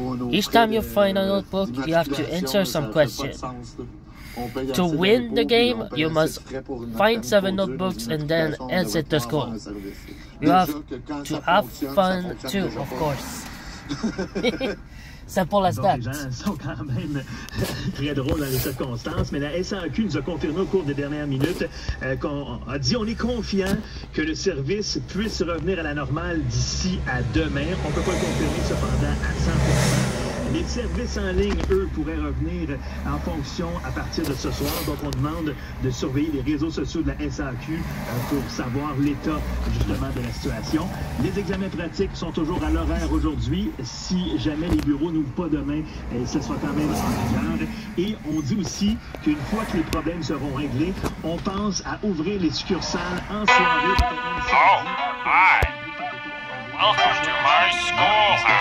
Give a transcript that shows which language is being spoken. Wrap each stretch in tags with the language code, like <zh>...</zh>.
<en>Each time you find a notebook, you have to answer some questions. To win the game, you must find 7 notebooks and then exit the school. You have to have fun too, of course.</en> <fr>C'est pour la stat. Les gens sont quand même très drôles dans les circonstances, mais la SAQ nous a confirmé au cours des dernières minutes qu'on a dit on est confiant que le service puisse revenir à la normale d'ici à demain. On ne peut pas le confirmer cependant à 100%. Les services en ligne, eux, pourraient revenir en fonction à partir de ce soir. Donc, on demande de surveiller les réseaux sociaux de la SAQ pour savoir l'état, justement, de la situation. Les examens pratiques sont toujours à l'horaire aujourd'hui. Si jamais les bureaux n'ouvrent pas demain, ce sera quand même en vigueur. Et on dit aussi qu'une fois que les problèmes seront réglés, on pense à ouvrir les succursales en soirée.</fr> <en>Oh, hi. Welcome to my schoolhouse.</en>